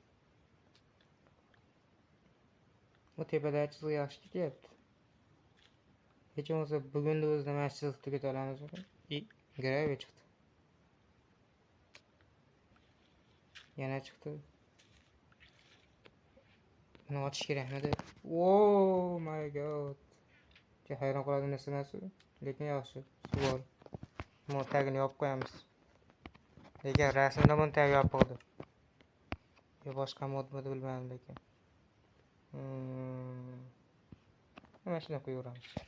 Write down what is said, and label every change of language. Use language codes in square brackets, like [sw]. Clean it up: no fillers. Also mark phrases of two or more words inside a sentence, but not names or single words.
[uz] Bu tepada chiziq yaxshi ketyapti. Hech bo'lmasa bugunda o'zida mana chiziq tugata olamiz. Graviy chiqdi. Yana chiqdi. Buni ochish kerakmidi? [en] Oh my god. [uz] Hayron qoladigan narsa emas, lekin yaxshi. Bor. Buni tagini yopib qo'yamiz. Lekin rasmda buni tagi yopildi. Boshqa modmi bilmadim lekin. Mana shuni qo'yaveramiz.